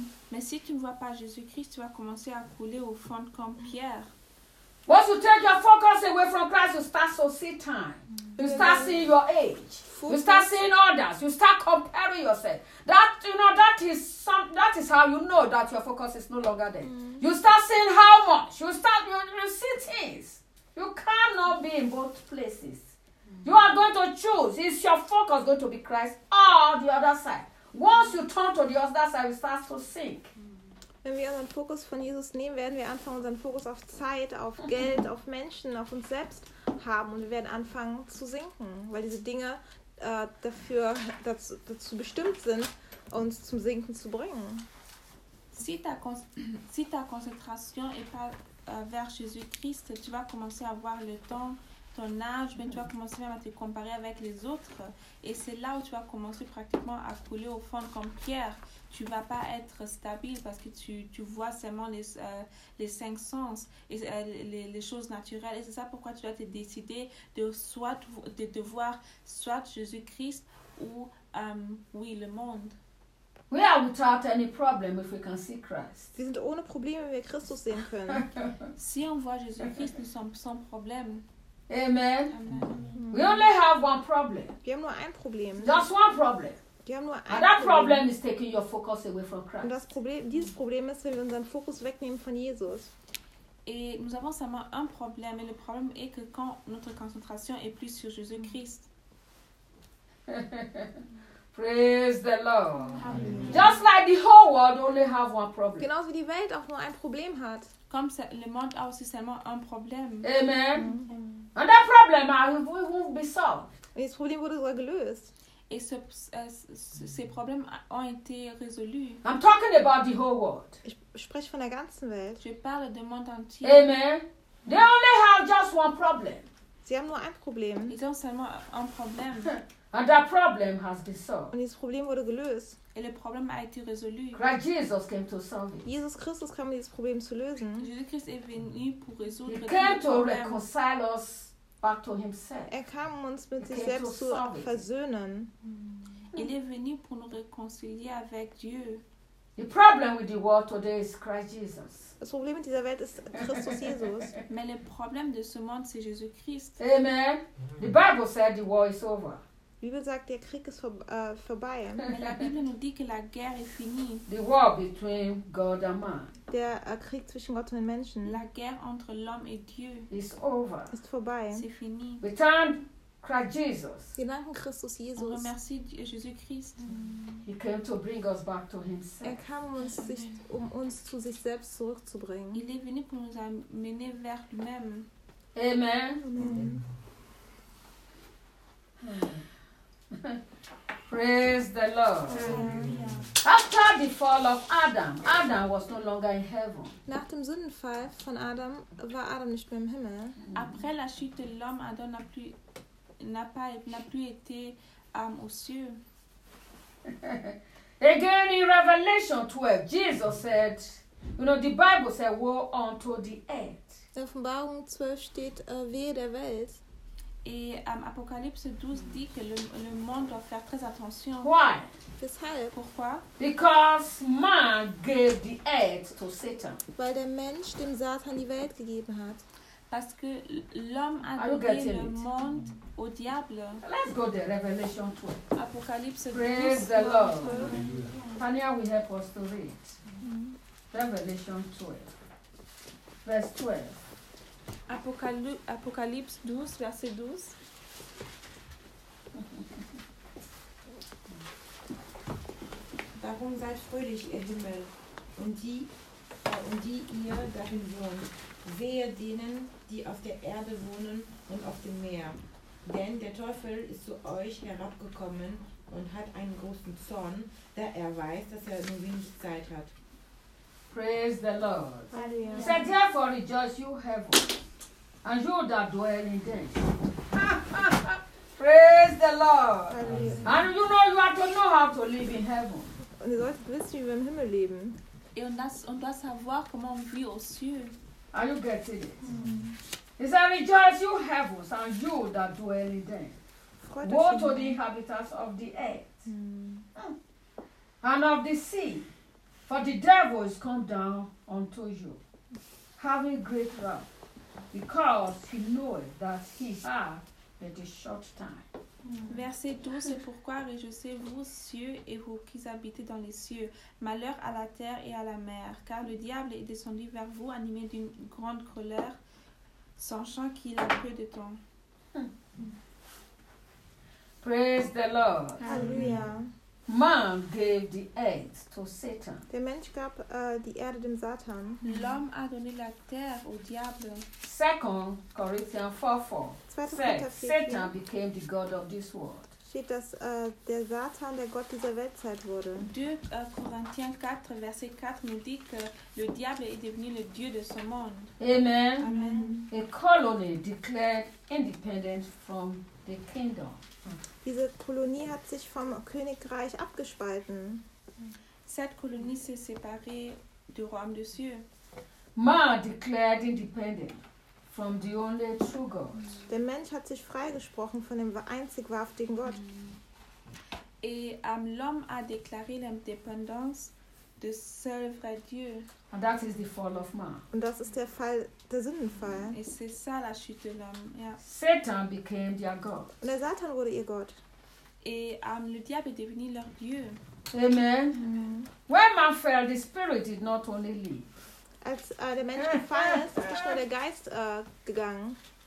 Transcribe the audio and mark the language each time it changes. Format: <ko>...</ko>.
<fr>Mais si tu ne vois pas Jésus-Christ, tu vas commencer à couler au fond comme Pierre.</fr> <en>Once you take your focus away from Christ, you start to see time. You start seeing your age. You start seeing others. You start comparing yourself. That is how you know that your focus is no longer there. You start seeing how much. You see things. You cannot be in both places. You are going to choose. Is your focus going to be Christ or the other side? Once you turn to the other side, you start to sink.</en> <de>Wenn wir unseren Fokus von Jesus nehmen, werden wir anfangen, unseren Fokus auf Zeit, auf Geld, auf Menschen, auf uns selbst haben. Und wir werden anfangen zu sinken, weil diese Dinge dazu bestimmt sind, uns zum Sinken zu bringen.</de> <fr>Si ta concentration est pas vers Jésus-Christ, tu vas commencer à voir le temps, ton âge, mais tu vas commencer même à te comparer avec les autres. Et c'est là où tu vas commencer pratiquement à couler au fond comme Pierre. Tu ne vas pas être stable parce que tu vois seulement les cinq sens et les choses naturelles. Et c'est ça pourquoi tu dois te décider de voir soit Jésus-Christ ou oui, le monde.</fr> <en>We are without any problem if we can see Christ.</en> <de>Wir sind ohne Probleme, wenn wir Christus sehen können.</de> <fr>Si on voit Jésus-Christ, nous sommes sans problème.</fr> <en>Amen. Amen. We only have one problem.</en> <de>Wir haben nur ein Problem.</de> <en>Just one problem.</en> <de>Wir haben nur</de> <en>and that problem is taking your focus away from Christ.</en> <de>Und das Problem, dieses Problem ist, wenn wir unseren Fokus wegnehmen von Jesus.</de> <fr>Et nous avons seulement un problème, et le problème est que quand notre concentration est plus sur Jésus-Christ.</fr> <en>Praise the Lord. Amen. Just like the whole world only have one problem.</en> <de>Genauso wie die Welt auch nur ein Problem hat.</de> <fr>Comme le monde a aussi seulement un problème.</fr> <en>Amen. Mm-hmm. And that problem will be solved.</en> <fr>Et ce problème</fr> <de>wurde sogar gelöst.</de> <fr>Et ces problèmes ont été résolus.</fr> <en>I'm talking about the whole world.</en> <de>Ich spreche von der ganzen Welt.</de> <fr>Je parle du monde entier.</fr> <en>Amen. They only have just one problem.</en> <de>Sie haben nur ein Problem.</de> <fr>Ils ont seulement un problème.</fr> <en>And that problem has been solved.</en> <de>Und dieses Problem wurde gelöst.</de> <fr>Et le problème a été résolu.</fr> <en>Christ Jesus came to solve it.</en> <de>Jesus Christus kam, dieses Problem zu lösen.</de> <fr>Jesus Christ est venu pour résoudre le problème.</fr> <en>He came to reconcile us. Back to himself.</en> <de>Er kam, um uns mit sich selbst zu versöhnen.</de> <fr>Il est venu pour nous réconcilier avec Dieu.</fr> <en>The problem with the world today is Christ Jesus.</en> <de>Das Problem mit dieser Welt ist Christus Jesus.</de> <fr>Mais le problème de ce monde, c'est Jésus Christ.</fr> <en>Amen. The Bible said the war is over.</en> <de>Die Bibel sagt, der Krieg ist vorbei.</de> <fr>Mais la Bible nous dit que la guerre est finie.</fr> <en>The war between God and man.</en> <de>Der Krieg zwischen Gott und den Menschen.</de> <fr>La guerre entre l'homme et Dieu.</fr> <en>Is over.</en> <de>Ist vorbei.</de> <fr>C'est fini.</fr> <en>We thank Christ Jesus.</en> <de>Wir danken Christus Jesus.</de> <fr>On remercie Jésus Christ.</fr> <en>He came to bring us back to himself.</en> <de>Er kam um uns zu sich selbst zurückzubringen.</de> <fr>Il est venu pour nous amener vers lui-même.</fr> <en>Amen. Amen. Praise the Lord. Hallelujah. After the fall of Adam, Adam was no longer in heaven.</en> <de>Nach dem Sündenfall von Adam war Adam nicht mehr im Himmel.</de> <fr>Après la chute de l'homme, Adam n'a plus été aux cieux.</fr> <en>Again in Revelation 12, Jesus said, you know, the Bible said, woe unto the earth.</en> <de>In Offenbarung 12 steht, wehe der Welt.</de> <fr>Et Apocalypse 12 dit que le monde doit faire très attention.</fr> <en>Why?</en> <de>Deshalb.</de> <fr>Pourquoi?</fr> <en>Because man gave the earth to Satan.</en> <de>Weil der Mensch dem Satan die Welt gegeben hat.</de> <fr>Parce que l'homme a donné le monde au diable.</fr> <en>Let's go to Revelation 12.</en> <fr>Apocalypse</fr> <en>12. Praise the Lord. Tania will help us to read. Revelation 12. Verse 12.</en> <fr>Apocalypse 12, verset 12.</fr> <de>Darum seid fröhlich, ihr Himmel, und die ihr darin wohnt. Wehe denen, die auf der Erde wohnen und auf dem Meer. Denn der Teufel ist zu euch herabgekommen und hat einen großen Zorn, da er weiß, dass er nur wenig Zeit hat.</de> <en>Praise the Lord. Hallelujah. He said, therefore rejoice, you heaven. And you that dwell in them. Praise the Lord. Hallelujah. And you know you have to know how to live in heaven.</en> <de>Und ihr solltet wissen, wie wir im Himmel leben. Und das</de> <fr>savoir comment on vit aux cieux.</fr> <en>Are you getting it? He said, rejoice, you heavens, and you that dwell in them. Go to the inhabitants of the earth and of the sea, for the devil is come down unto you, having great wrath. Because he knows that he has a short time.</en> <fr>Verset 12, c'est pourquoi réjouissez-vous, cieux, et vous qui habitez dans les cieux. Malheur à la terre et à la mer, car le diable est descendu vers vous, animé d'une grande colère, sachant qu'il a peu de temps.</fr> <en>Praise the Lord. Hallelujah. Man gave the earth to Satan.</en> <de>Der Mensch gab die Erde dem Satan.</de> <fr>L'homme a donné la terre au diable.</fr> <en>2 Corinthians 4:4 says, Satan became the god of this world.</en> <de>Steht, dass der Satan der Gott dieser Weltzeit wurde.</de> <fr>2 Corinthians 4, verset 4, nous dit que le diable est devenu le dieu de ce monde.</fr> <en>Amen. Amen. A colony declared independent from the kingdom.</en> <de>Diese Kolonie hat sich vom Königreich abgespalten.</de> <fr>Cette colonie s'est séparée du royaume des cieux.</fr> <en>Man declared independent from the only true God.</en> <de>Der Mensch hat sich freigesprochen von dem einzig wahrhaftigen Gott.</de> <fr>Et l'homme a déclaré l'indépendance du seul vrai Dieu.</fr> <en>And that is the fall of man.</en> <de>Und das ist der Fall, der Sündenfall.</de> <fr>Et c'est ça la chute de l'homme.</fr> <en>Yeah. Satan became their God.</en> <de>Und der Satan wurde ihr Gott.</de> <fr>Et le diable est devenu leur Dieu.</fr> <en>Amen. Amen. When man fell, the spirit did not only leave.</en> <de>Als der Mensch gefallen ist, ist nicht nur der Geist gegangen.</de>